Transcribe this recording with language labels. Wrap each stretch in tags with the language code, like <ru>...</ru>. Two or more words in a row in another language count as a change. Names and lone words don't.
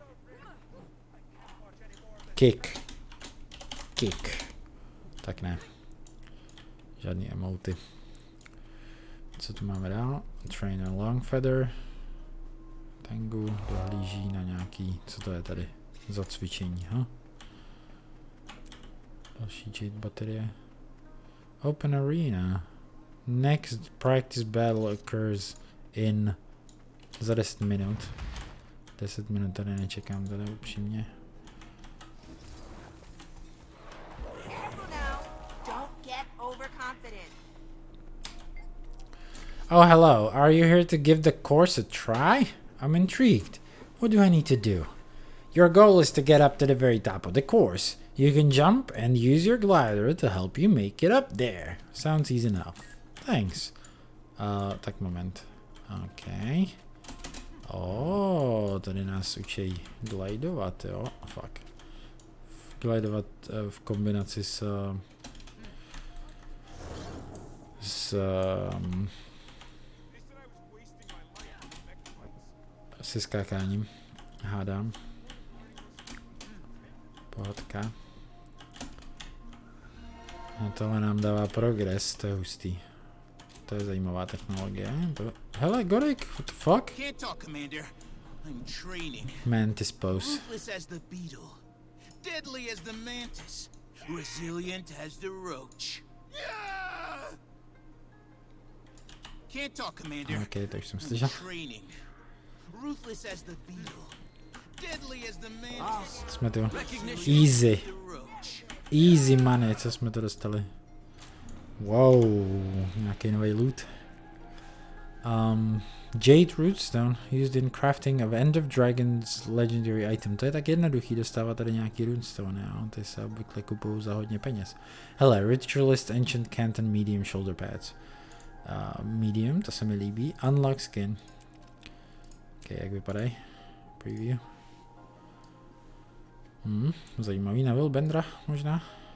<cs>Kick. Tak ne. Žádný emoty. Co tu máme dál? Trainer Longfeather. Tengu dohlíží na nějaký, co to je tady? Za cvičení, ha? Další jade baterie.</cs> <en>Open arena. Next practice battle occurs in</en> <cs>za 10 minut. 10 minut tady nečekám, tady upřímně.</cs> <en>Oh, hello. Are you here to give the course a try? I'm intrigued. What do I need to do? Your goal is to get up to the very top of the course. You can jump and use your glider to help you make it up there. Sounds easy enough. Thanks.</en> <cs>Tak moment. Okay. Oh, tady nás učí glidovat, jo? Fuck. Glidovat v kombinaci se skákáním. Hádám. Pohodka. No tohle nám dává progres, to je hustý. To je zajímavá technologie. Hele, Gorik,</cs> <en>what the fuck? Can't talk, Commander. I'm training. Mantis pose. Ruthless as the beetle. Deadly as the mantis. Resilient as the roach. Yeah! Can't talk, Commander.</en> <cs>Okay, to už jsem slyšel.</cs> <en>Training. Ruthless as the beetle. Deadly as the mantis.</en> <cs>Jsme tu.</cs> <en>Easy. Easy money,</en> <cs>co jsme to dostali. Wow, nějaký nový loot.</cs> <en>Jade Rootstone, used in crafting of End of Dragon's legendary item.</en> <cs>To je tak jednoduchý dostávat tady nějaký runestone, jo? Ty se obvykle kupují za hodně peněz. Hele, Ritualist Ancient Canton Medium Shoulder Pads. Medium, to se mi líbí.</cs> <en>Unlock skin.</en> <cs>Ok, jak vypadají? Preview. Zajímavý na Bendra možná.</cs>